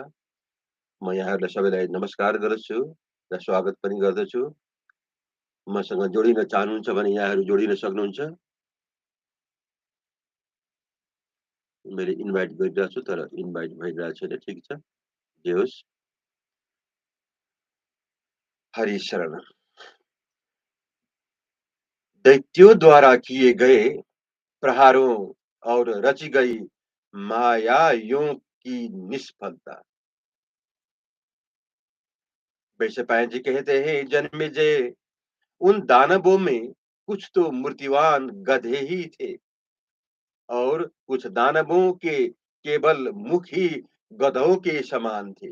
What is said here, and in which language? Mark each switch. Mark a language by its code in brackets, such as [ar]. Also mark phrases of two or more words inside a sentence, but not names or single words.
[ne] म यहाँहरुलाई सबैलाई नमस्कार गर्दछु र स्वागत पनि गर्दछु। मसँग जोडिन चाहनुहुन्छ भने यहाँहरु जोडिन सक्नुहुन्छ। मैले इन्भाइट गरिरहेको छु तर इन्भाइट भइरहेको छैन। ठिक छ, जे होस्। हरि शरण। [hi] दैत्यों द्वारा किए गए प्रहारों और रची गई मायाइयों की निष्फलता। वैशंपायन जी कहते हैं, जन्मेजय, उन दानवों में कुछ तो मूर्तिवान गधे ही थे और कुछ दानवों के केवल मुख ही गधों के समान थे।